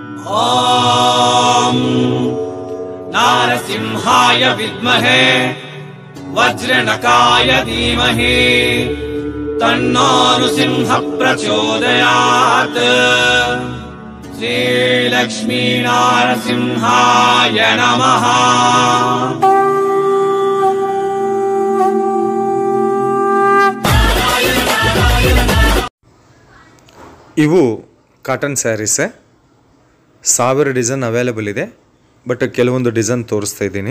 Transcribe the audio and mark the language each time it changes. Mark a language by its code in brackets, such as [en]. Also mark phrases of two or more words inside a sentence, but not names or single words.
[sa] ॐ नारसिंहाय विद्महे वज्रनकाय धीमहि तन्नो नृसिंह प्रचोदयात्। श्रीलक्ष्मी नारसिंहाय नमः। [kn] ಇವು [en] cotton sarees. [kn] 1000 [en] design available [kn] ಇದೆ, ಬಟ್ ಕೆಲವೊಂದು ಡಿಸೈನ್ ತೋರಿಸ್ತಾ ಇದ್ದೀನಿ.